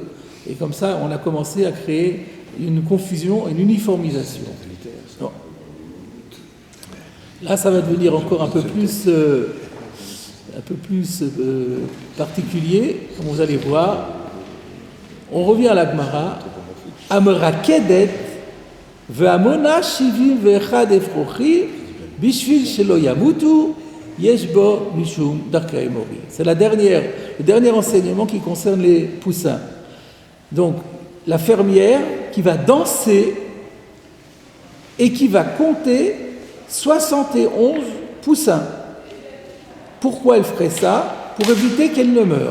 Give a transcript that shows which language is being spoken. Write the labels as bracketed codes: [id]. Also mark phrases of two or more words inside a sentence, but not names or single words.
[fr] Et comme ça, on a commencé à créer une confusion, une uniformisation. Non. Là, ça va devenir encore un peu plus particulier, comme vous allez voir. On revient à la Gemara. [he] אמרה קדת ואמונה שבעים ואחד אפרוחי בשביל שלא ימותו יש בו משום דרכי מורי. [fr] C'est le dernier enseignement qui concerne les poussins. Donc, la fermière qui va danser et qui va compter 71 poussins. Pourquoi elle ferait ça? Pour éviter qu'elle ne meure.